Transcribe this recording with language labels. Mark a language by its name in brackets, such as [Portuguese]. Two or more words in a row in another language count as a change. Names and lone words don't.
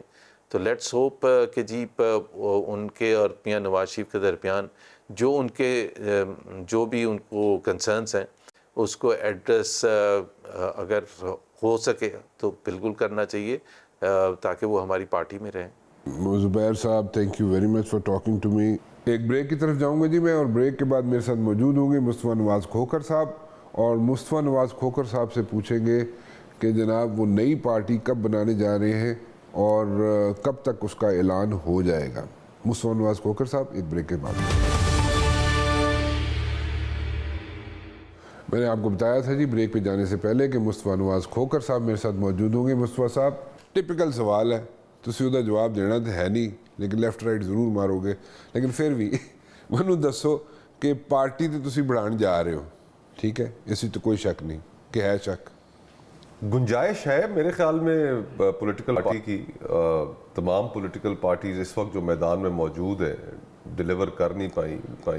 [Urdu] تو [English] Let's hope [Urdu] کہ جی ان کے اور میاں نواز شریف کے درمیان جو بھی ان کو کنسرنس ہیں اس کو ایڈریس اگر ہو سکے تو بالکل کرنا چاہیے تاکہ وہ ہماری پارٹی میں رہیں. زبیر صاحب, [English] Thank you very much for talking to me. [Urdu] ایک بریک کی طرف جاؤں گا جی میں, اور بریک کے بعد میرے ساتھ موجود ہوں گے مصطفیٰ نواز کھوکر صاحب, اور مصطفیٰ نواز کھوکر صاحب سے پوچھیں گے کہ جناب وہ نئی پارٹی کب بنانے جا رہے ہیں اور کب تک اس کا اعلان ہو جائے گا. مصطفیٰ نواز کھوکر صاحب, ایک بریک کے بعد. میں نے آپ کو بتایا تھا جی بریک پہ جانے سے پہلے کہ مصطفیٰ نواز کھوکر صاحب میرے ساتھ موجود ہوں گے. مصطفیٰ صاحب, ٹپیکل سوال ہے, [Punjabi] تسی ਉਹਦਾ جواب دینا تو ہے نہیں, لیکن [English] left right [Punjabi] ضرور مارو گے, لیکن پھر بھی ਮੈਨੂੰ ਦੱਸੋ کہ پارٹی تو تسی بڑھان جا رہے ہو, [Urdu] ٹھیک ہے, [Punjabi] اس تو کوئی شک نہیں, کہ ہے شک؟ [Urdu] گنجائش ہے میرے خیال میں [English] political party [Urdu] کی. تمام [English] political parties [Urdu] اس وقت جو میدان میں موجود ہیں ڈیلیور کر نہیں پائیں.